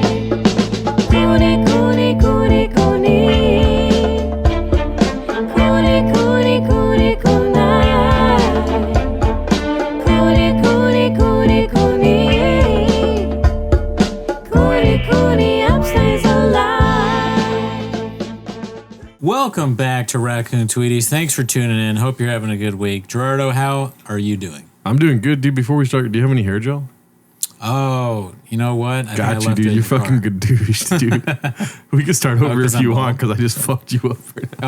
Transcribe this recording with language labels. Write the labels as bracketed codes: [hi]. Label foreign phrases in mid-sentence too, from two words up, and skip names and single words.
[en] Cooney, Cooney, Cooney, Cooney. Cooney, Cooney, Cooney, Cooney. Cooney, Cooney, Cooney, Cooney. Cooney, Cooney, upstays alive. Welcome back to Raccoon Tweeties. Thanks for tuning in. Hope you're having a good week. Gerardo, how are you doing? I'm doing good, dude. Before we start, do you have any hair gel? Oh, you know what? I Got you, dude. You're fucking good douche, dude. We can start over if you want, because I just fucked you up right now.